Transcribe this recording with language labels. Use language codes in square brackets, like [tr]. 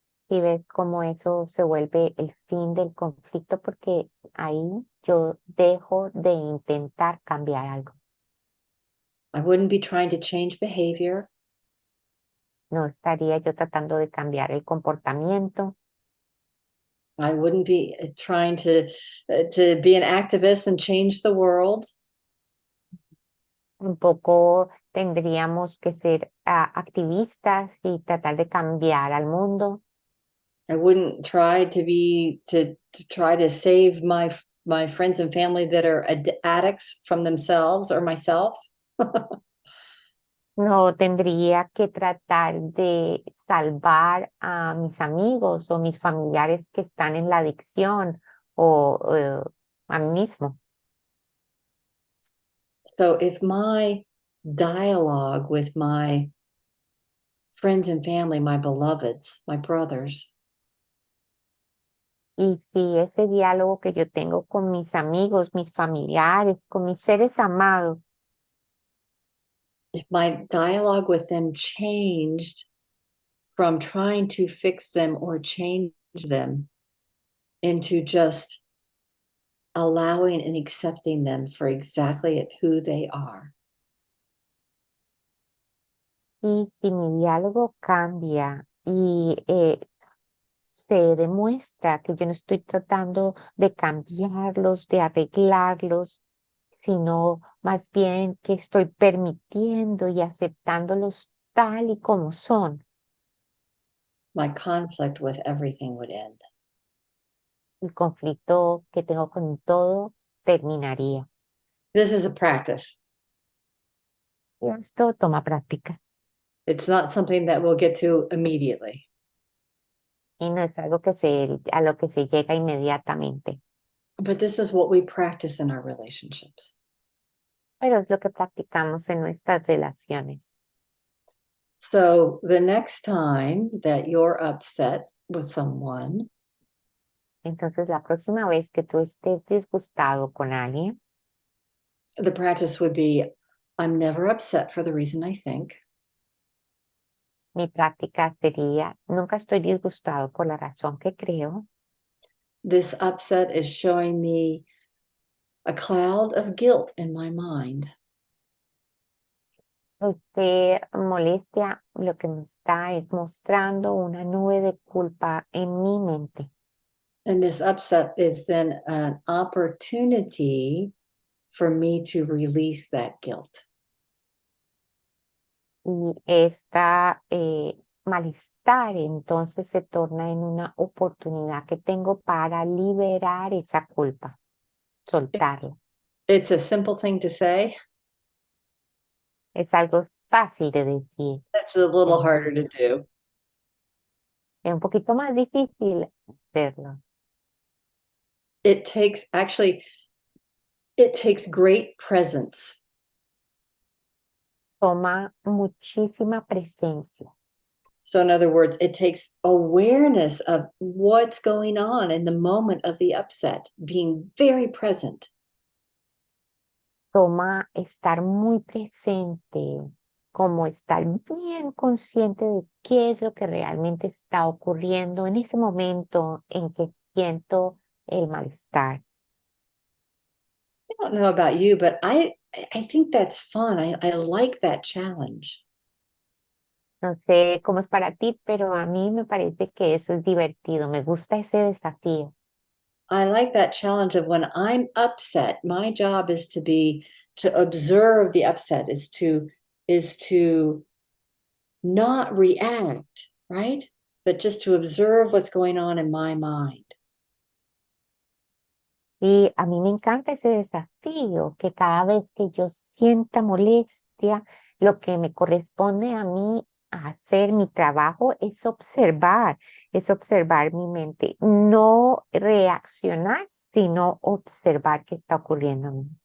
[es] Y ves cómo eso se vuelve el fin del conflicto porque ahí yo dejo de intentar cambiar algo. [en] I wouldn't be trying to change behavior. [es] No estaría yo tratando de cambiar el comportamiento. [en] I wouldn't be trying to be an activist and change the world. [es] Tampoco tendríamos que ser activistas y tratar de cambiar al mundo. [en] I wouldn't try to try to save my friends and family that are addicts from themselves or myself. [es] No tendría que tratar de salvar a mis amigos o mis familiares que están en la adicción o a mí mismo. [en] So if my dialogue with my friends and family, my beloveds, my brothers, [es] Y si ese diálogo que yo tengo con mis amigos, mis familiares, con mis seres amados, [en] if my dialogue with them changed from trying to fix them or change them into just allowing and accepting them for exactly who they are. [es] y si mi diálogo cambia y se demuestra que yo no estoy tratando de cambiarlos, de arreglarlos, sino más bien que estoy permitiendo y aceptándolos tal y como son. [en] My conflict with everything would end. [es] El conflicto que tengo con todo terminaría. [en] This is a practice. [es] Y esto toma práctica. [en] It's not something that we'll get to immediately. [es] Y no es algo a lo que se llega inmediatamente, [en] But this is what we practice in our relationships. [es] pero es lo que practicamos en nuestras relaciones. [en] So the next time that you're upset with someone, [es] Entonces, la próxima vez que tú estés disgustado con alguien, [en] the practice would be, I'm never upset for the reason I think. [es] mi práctica sería, nunca estoy disgustado por la razón que creo. [en] This upset is showing me a cloud of guilt in my mind. [es] Molestia lo que me está es mostrando una nube de culpa en mi mente. [en] And this upset is then an opportunity for me to release that guilt. [es] Y esta malestar entonces se torna en una oportunidad que tengo para liberar esa culpa, soltarla. [en] It's a simple thing to say. [es] Es algo fácil de decir. [en] It's a little harder to do. [es] Es un poquito más difícil hacerlo. [en] It takes, actually, It takes great presence. [es] Toma muchísima presencia. [en] So in other words, it takes awareness of what's going on in the moment of the upset, being very present. [es] Toma estar muy presente, como estar bien consciente de qué es lo que realmente está ocurriendo en ese momento en que siento el malestar. [en] I don't know about you, but I think that's fun. I like that challenge. [es] No sé cómo es para ti, pero a mí me parece que eso es divertido. Me gusta ese desafío. [en] I like that challenge of when I'm upset, my job is to observe the upset, is to not react, right? But just to observe what's going on in my mind. [es] Y a mí me encanta ese desafío, que cada vez que yo sienta molestia, lo que me corresponde a mí hacer mi trabajo es observar mi mente, no reaccionar, sino observar qué está ocurriendo a mí.